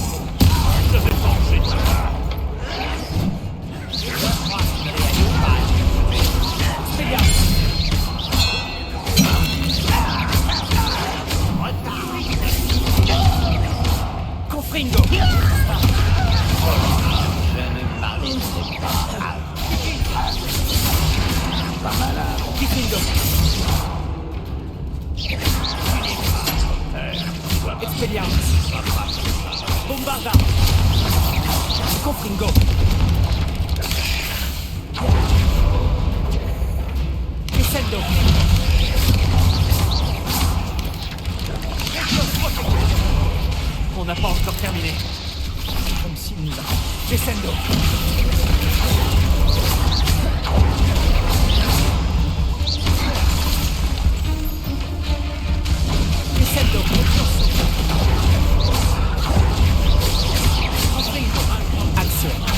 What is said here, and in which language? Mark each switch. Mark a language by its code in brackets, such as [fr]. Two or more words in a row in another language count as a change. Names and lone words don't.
[fr] Confringo. Je ne m'arrêterai pas. Pas malade. Confringo. Expelliarmus. Bombardar. Confringo. Descendo. On n'a pas encore terminé. Comme s'il nous a... Descendo. Descendo. Action.